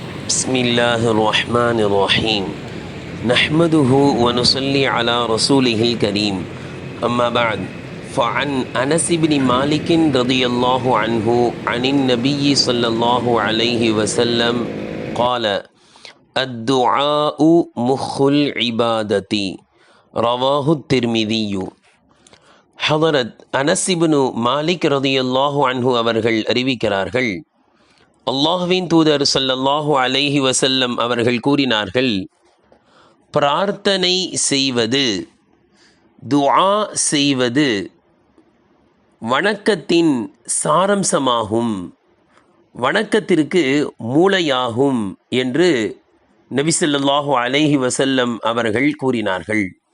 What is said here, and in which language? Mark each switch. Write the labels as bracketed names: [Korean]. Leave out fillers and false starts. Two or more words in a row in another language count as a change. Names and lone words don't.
[Arabic] بسم الله الرحمن الرحيم نحمده ونصلي على رسوله الكريم أما بعد فعن أنس بن مالك رضي الله عنه عن النبي صلى الله عليه وسلم قال الدعاء مخ العبادة رواه الترمذي. [Tamil] ஹதரத் அனஸ் இப்னு மாலிக் [Arabic] رضي الله عنه [Tamil] அவர்கள் அறிவிக்கிறார்கள், அல்லாஹ்வின் தூதர் [Arabic] صلى الله عليه وسلم [Tamil] அவர்கள் கூறினார்கள், பிரார்த்தனை செய்வது, துஆ செய்வது வணக்கத்தின் சாரம்சமாகும், வணக்கத்திற்கு மூளையாகும் என்று நபி [Arabic] صلى الله عليه وسلم [Tamil] அவர்கள் கூறினார்கள்.